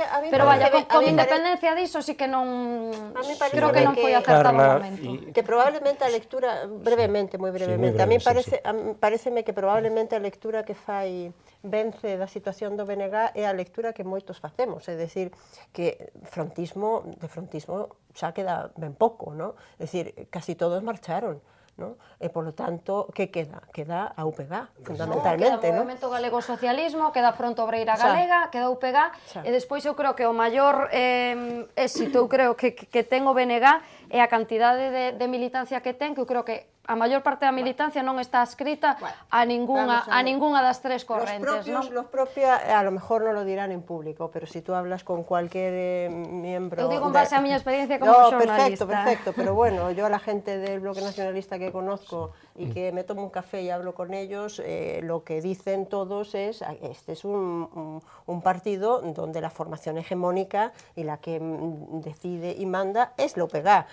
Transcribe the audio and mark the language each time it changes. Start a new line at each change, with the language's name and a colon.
Galician: Pero vaya, con independencia diso sí que non... Creo que non foi acertado o momento. Que probablemente a lectura, brevemente, moi brevemente, a mí pareceme que probablemente a lectura que fai Vence da situación do BNG é a lectura que moitos facemos, é dicir, que de frontismo xa queda ben pouco, non? É dicir, casi todos marcharon. ¿No? E, polo tanto, que queda? Queda a UPG, fundamentalmente, queda o Movemento Galego Socialismo, queda a Fronte Obreira Galega, queda a UPG, e despois eu creo que o maior éxito, eu creo que ten o BNG é a cantidade de militancia que ten, que eu creo que a maior parte da militancia non está adscrita a ninguna das tres correntes, ¿no?
Spanish: Los propios, a lo mejor no lo dirán en público, pero si tú hablas con cualquier miembro...
Galician: Eu digo en base a miña experiencia como xornalista.
Spanish: Perfecto, pero bueno, yo a la gente del bloque nacionalista que conozco y que me tomo un café y hablo con ellos, lo que dicen todos es, este es un partido donde la formación hegemónica y la que decide y manda es la UPG.